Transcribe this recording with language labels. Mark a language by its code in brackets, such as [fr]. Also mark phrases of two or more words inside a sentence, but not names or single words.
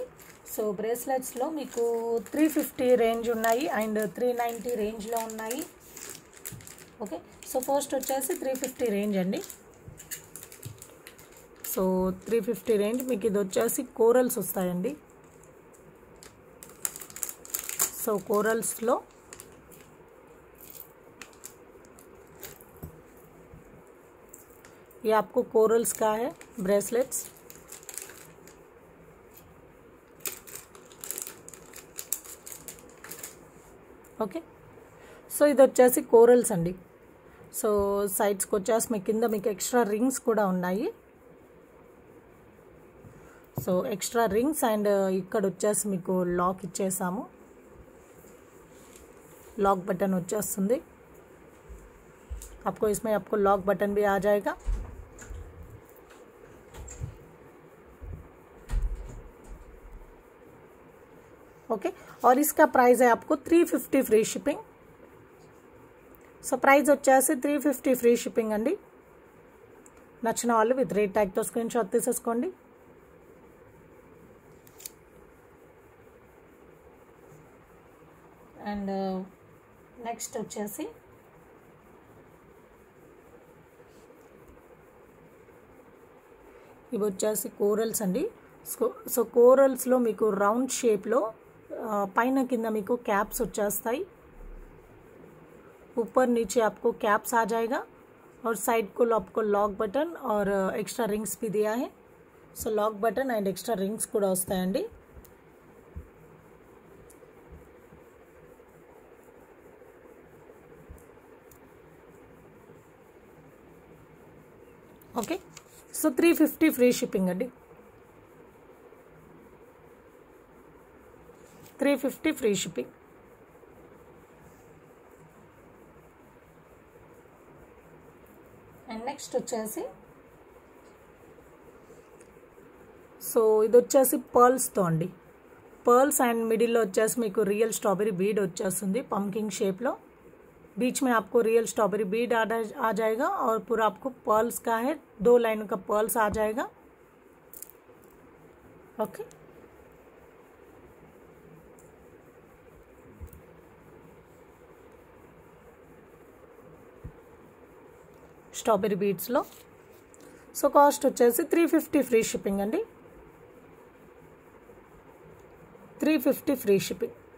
[te] సో బ్రేస్లెట్స్లో మీకు 350 రేంజ్ ఉన్నాయి [en] and 390 range-lo [te] ఉన్నాయి. ఓకే. [en] so first [te] వచ్చేసి 350 రేంజ్ అండి. సో 350 రేంజ్ మీకు ఇది వచ్చేసి కోరల్స్ వస్తాయండి. సో కోరల్స్లో [hi] ये आपको कोरल्स का है ब्रेसलेट्स. [te] ఓకే. సో ఇది వచ్చేసి కోరల్స్ అండి. సో సైడ్స్కి వచ్చేసి మీ కింద మీకు [en] extra rings [te] కూడా ఉన్నాయి. [en] so extra rings and [te] ఇక్కడ వచ్చేసి మీకు లాక్ ఇచ్చేసాము. [en] lock button [te] వచ్చేస్తుంది. [hi] आपको इसमें आपको लॉक बटन भी आ जाएगा. ओके. और इसका प्राइस है आपको 350 [en] free shipping. [hi] సో ప్రైస్ వచ్చేసి 350 [en] free shipping [hi] అండి. నచ్చిన వాళ్ళు [en] with rate tag-tho screen shot [hi] తీసేసుకోండి. [en] and next [hi] వచ్చేసి ఇవి వచ్చేసి కోరల్స్ అండి. సో కోరల్స్లో మీకు [en] round shape-lo [hi] పైన కింద మీకు कैप्स వచ్చేస్తాయి. ऊपर नीचे आपको कैप्स आ जाएगा और साइड को आपको [en] lock button [hi] और [en] extra rings [hi] भी दिया है. సో [en] lock button and extra rings [hi] కూడా వస్తాయండి. [en] okay, so 350 free shipping అండి. 350 free shipping. and next [te] వచ్చేసి సో ఇది వచ్చేసి పర్ల్స్తో అండి. పర్ల్స్ అండ్ మిడిల్లో వచ్చేసి మీకు [en] real strawberry bead [te] వచ్చేస్తుంది పంకింగ్ షేప్లో. [hi] बीच में आपको [en] real strawberry bead [hi] आ जाएगा और पूरा आपको पर्ल्स का है, 2 लाइन का पर्ल्स आ जाएगा. ओके, [te] స్ట్రాబెరీ బీడ్స్లో. [en] so cost [te] వచ్చేసి [en] 350 free shipping [te] అండి. [en] 350 free shipping.